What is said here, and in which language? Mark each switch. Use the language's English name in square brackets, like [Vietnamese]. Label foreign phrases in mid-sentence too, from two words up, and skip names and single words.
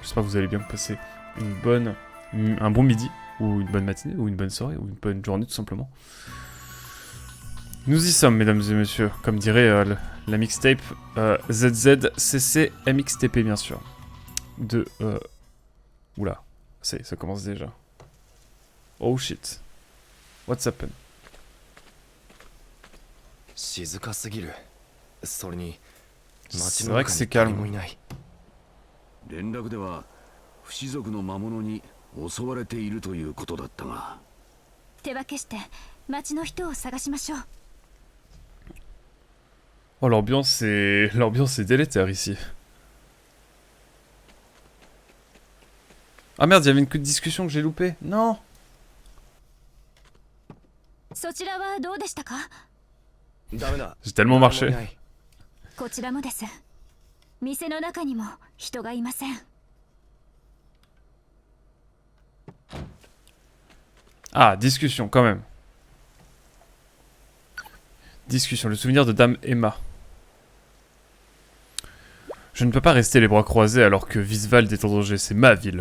[French] J'espère que vous allez bien passer un bon midi, ou une bonne matinée, ou une bonne soirée, ou une bonne journée tout simplement. Nous y sommes, mesdames et messieurs. Comme dirait la mixtape ZZCC MXTP, bien sûr. Oula, ça commence déjà. [English] Oh shit. What's happened? [Japanese] 静かすぎる。それに [French] C'est vrai que c'est calme. [Japanese] 連絡では不死族の魔物に襲われているということだったが、手分けして町の人を探しましょう。 [French] Oh, l'ambiance est délétère ici. Ah merde, il y avait une discussion que j'ai loupée. Non. [Japanese] そちらはどうでしたか？ダメだ。 [French] J'ai tellement marché. [Japanese] こちらもです。店の中にも人がいません。 [French] Ah, discussion quand même. Discussion, le souvenir de Dame Emma. Je ne peux pas rester les bras croisés alors que Visvald est en danger, c'est ma ville.